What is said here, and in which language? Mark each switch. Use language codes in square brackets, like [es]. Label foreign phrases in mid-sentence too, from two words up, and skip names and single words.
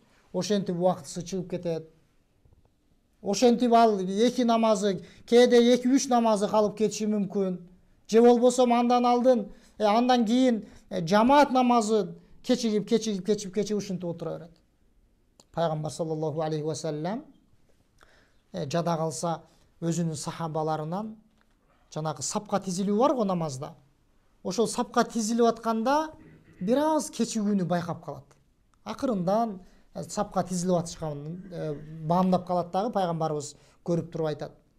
[ky] Ошентип убактысы чыгып кетет. Ошентип ал 2 намазы, кээде 2-3 намазы калып кетиши мүмкүн. Же болбосо андан кийин жамаат намазы кечигип ушинтип отура берет. Пайгамбар [ar] صلى الله عليه وسلم [ky] жада калса өзүнүн сахабаларынан жанагы сапка тизилүү бар го намазда. Ошол сапка тизилип атканда бир аз кечигүүнү байкап калат. Акырындан сапка тизилип атышканын баамдап калат дагы, пайгамбарыбыз көрүп туруп айтат.